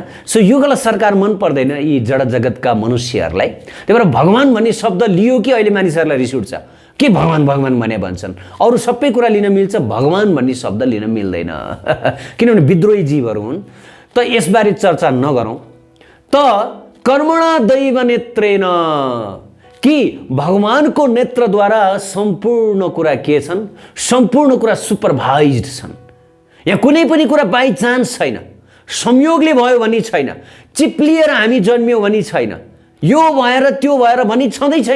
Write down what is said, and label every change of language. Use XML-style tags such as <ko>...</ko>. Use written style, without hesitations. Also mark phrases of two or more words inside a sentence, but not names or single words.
<ne>सो युगलाई सरकार मन पर्दैन यी जड जगतका मनुष्यहरूलाई। त्यही भएर भगवान भन्ने शब्द लियो कि अहिले मानिसहरूलाई रिस उठ्छ के भगवान भगवान भने भन्छन्। अरू सबै कुरा लिन मिल्छ, भगवान भन्ने शब्द लिन मिल्दैन किनभने विद्रोही जीवहरू हुन्। त यसबारे चर्चा नगरौँ।</ne> <sa>त कर्मणा दैव नेत्रेण,</sa> <ne>कि भगवानको नेत्रद्वारा सम्पूर्ण कुरा के छन्, सम्पूर्ण कुरा सुपरभाइज्ड छन्। यहाँ कुनै पनि कुरा</ne> <en>by chance</en> <ne>छैन, संयोगले भयो भन्ने छैन, चिप्लिएर हामी जन्मियौँ भन्ने छैन, यो भएर त्यो भएर भन्ने छँदै छैन।</ne>